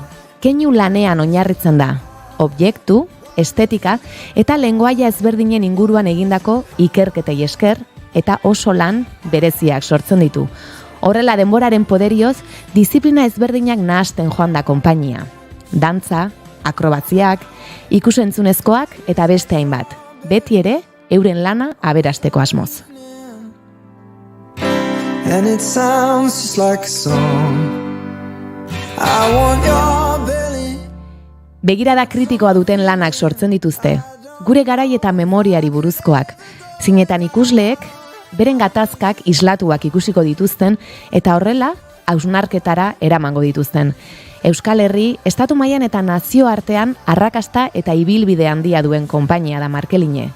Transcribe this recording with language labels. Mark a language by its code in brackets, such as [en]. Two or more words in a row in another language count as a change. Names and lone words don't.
[eu] Keinu lanean oinarritzen da. Objektu, estetika eta lengoaia ezberdinen inguruan egindako ikerketei esker eta oso lan bereziak sortzen ditu. Horrela denboraren poderioz, disiplina ezberdinak nahasten joan da konpainia. Dantza, akrobatziak, ikusentzunezkoak eta beste hainbat. Beti ere, euren lana aberasteko asmoz. [en] And it sounds just like a song. I want your belly. [eu] Begirada kritikoa duten lanak sortzen dituzte. Gure garai eta memoriari buruzkoak. Zinetan ikusleek, beren gatazkak islatuak ikusiko dituzten eta horrela, hausnarketara eramango dituzten. Euskal Herri, estatu mailan eta nazioartean arrakasta eta ibilbide handia duen konpainia da Markeline.